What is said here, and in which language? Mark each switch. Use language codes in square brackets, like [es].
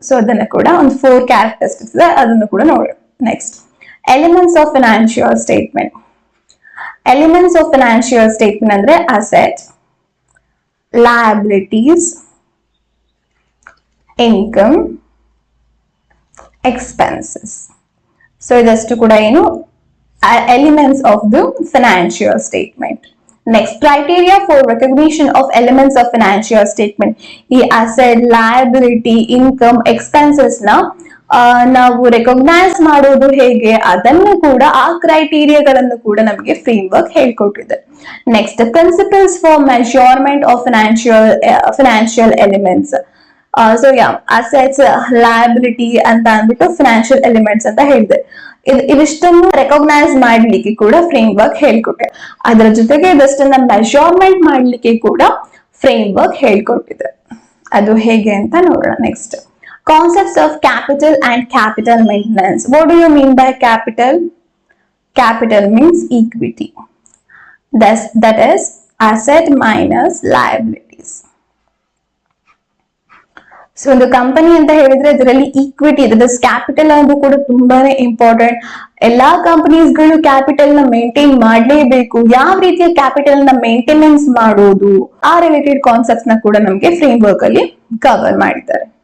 [kn] So ಅದನ್ನ ಕೂಡ ಒಂದು 4 ಕ್ಯಾರೆಕ್ಟರಿಸ್ಟಿಕ್ಸ್ ಅದನ್ನು ಕೂಡ ನೋಡೋಣ. Next, elements of financial statement. Elements of financial statement ಅಂದ್ರೆ asset, liabilities, income, expenses. So ಇದಷ್ಟು ಕೂಡ ಏನು [en] elements of the financial statement. Next, criteria for recognition of elements of financial statement. [kn] ಈ asset, liability, income, expenses ನ ನಾವು recognise ಮಾಡೋದು ಹೇಗೆ, ಅದನ್ನು ಕೂಡ ಆ ಕ್ರೈಟೀರಿಯಾಗಳನ್ನು ಕೂಡ ನಮಗೆ frame work ಹೇಳ್ಕೊಟ್ಟಿದೆ. Next, principles for measurement of financial elements. So assets, liability ಅಂತ ಅಂದ್ಬಿಟ್ಟು ಫೈನಾನ್ಷಿಯಲ್ ಎಲಿಮೆಂಟ್ಸ್ ಅಂತ ಹೇಳಿದೆ. ಇದಿಷ್ಟನ್ನು ರೆಕಗ್ನೈಸ್ ಮಾಡ್ಲಿಕ್ಕೆ ಕೂಡ ಫ್ರೇಮ್ ವರ್ಕ್ ಹೇಳ್ಕೊಟ್ಟೆ. ಅದರ ಜೊತೆಗೆ ಇದಷ್ಟನ್ನ ಮೆಜರ್ಮೆಂಟ್ ಮಾಡ್ಲಿಕ್ಕೆ ಕೂಡ ಫ್ರೇಮ್ ವರ್ಕ್ ಹೇಳ್ಕೊಟ್ಟಿದೆ. ಅದು ಹೇಗೆ ಅಂತ ನೋಡೋಣ. Next, [en] concepts of capital and capital maintenance. What do you mean by capital? Capital means equity. That is asset minus liabilities. [kn] So ಒಂದು ಕಂಪನಿ ಅಂತ ಹೇಳಿದ್ರೆ ಇದರಲ್ಲಿ ಈಕ್ವಿಟಿ ಇದೆ, ಕ್ಯಾಪಿಟಲ್ ಅದು ಕೂಡ ತುಂಬಾನೇ ಇಂಪಾರ್ಟೆಂಟ್. ಎಲ್ಲಾ ಕಂಪನೀಸ್ಗಳು ಕ್ಯಾಪಿಟಲ್ ನ ಮೇಂಟೈನ್ ಮಾಡಲೇಬೇಕು. ಯಾವ ರೀತಿಯ ಕ್ಯಾಪಿಟಲ್ ನ ಮೇಂಟೆನೆನ್ಸ್ ಮಾಡೋದು, ಆ ರಿಲೇಟೆಡ್ ಕಾನ್ಸೆಪ್ಟ್ಸ್ ನ ಕೂಡ ನಮಗೆ ಫ್ರೇಮ್ ವರ್ಕ್ ಅಲ್ಲಿ ಕವರ್ ಮಾಡಿದ್ದಾರೆ.